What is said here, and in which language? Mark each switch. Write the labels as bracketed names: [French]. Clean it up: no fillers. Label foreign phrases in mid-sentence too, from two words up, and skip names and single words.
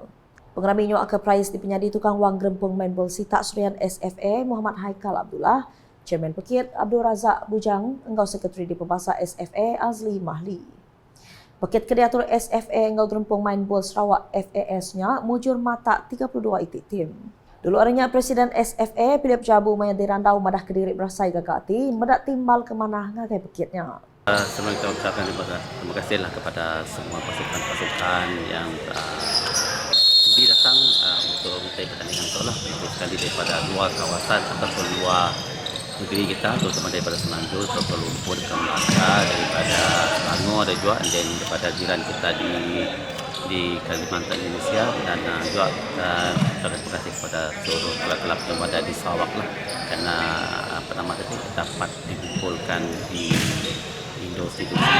[Iban] Pengerami nyok ke prize di penyadi tukang wang gerempung main bol sitak Surian SFA Muhammad Haikal Abdullah, Chairman Pekit Abdul Razak Bujang, engkau Sekretari di Pembasa SFA Azli Mahli. Pekit Kreator SFA engkau gerempung main bol Sarawak FAS-nya mujur mata 32 itik tim. Dulu orangnya Presiden SFA Philip Jabu Mayadi Randau madah Kediri berasai gagati medak timbal ke mana ngagai Pekitnya. [Malay] Sebelum kita ucapkan terima kasihlah kepada semua pasukan-pasukan yang sudi datang untuk mengikuti pertandingan itu lah, sekali daripada luar kawasan ataupun luar negeri kita, terutama daripada Semenanjung, Kuala Lumpur, Melaka, daripada Selangor ada juga, dan daripada jiran kita di Kalimantan Indonesia, dan juga terima kasih kepada seluruh kelab-kelab yang ada di Sarawak lah, karena dapat dikumpulkan di Indo-Situ.